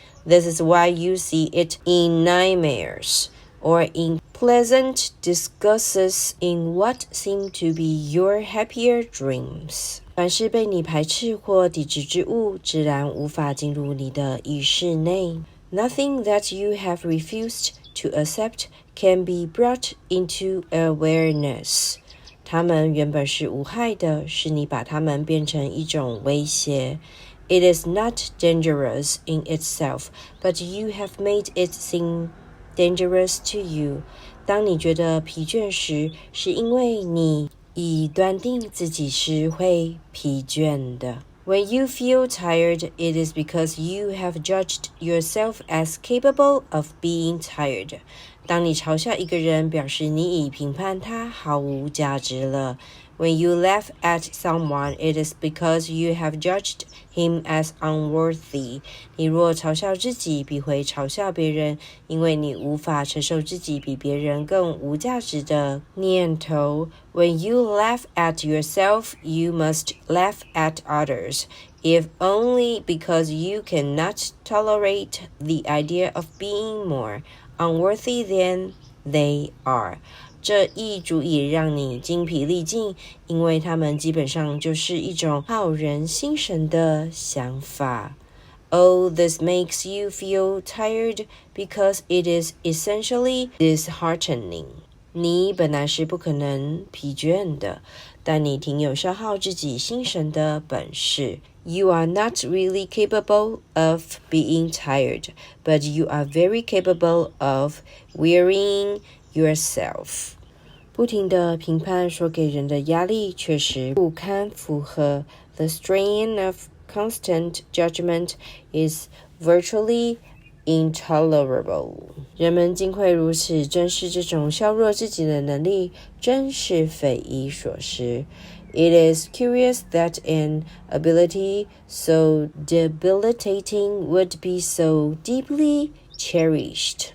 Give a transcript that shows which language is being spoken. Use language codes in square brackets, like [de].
[en] This is why you see it in nightmares, or in pleasant disguises in what seem to be your happier dreams. [zh] 凡是被你排斥或抵制之物，自然无法进入你的意识内。 [en] Nothing that you have refused to accept can be brought into awareness. [zh] 它们原本是无害的，是你把它们变成一种威胁。 [en] It is not dangerous in itself, but you have made it seem dangerous to you. [zh] 当你觉得疲倦时，是因为你已断定自己是会疲倦的。 [en] When you feel tired, it is because you have judged yourself as capable of being tired. [zh] 当你嘲笑一个人，表示你已评判他毫无价值了。 [en] When you laugh at someone, it is because you have judged him as unworthy. [zh] 你若嘲笑自己，必会嘲笑别人，因为你无法承受自己比别人更无价值的念头。 [en] When you laugh at yourself, you must laugh at others, if only because you cannot tolerate the idea of being more unworthy than they are. [zh] 这亦足以让你精疲力尽，因为它们基本上就是一种耗人心神的想法。 [en] Oh, this makes you feel tired because it is essentially disheartening. [zh] 你本来是不可能疲倦的，但你挺有消耗自己心神的本事。 [en] You are not really capable of being tired, but you are very capable of wearying yourself. [zh] 不停的评判所给人的压力确实不堪负荷。 [en] The strain of constant judgment is virtually intolerable. [zh] 人们竟会如此珍视这种削弱自己的能力，真是匪夷所思。 [en] It is curious that an ability so debilitating would be so deeply cherished.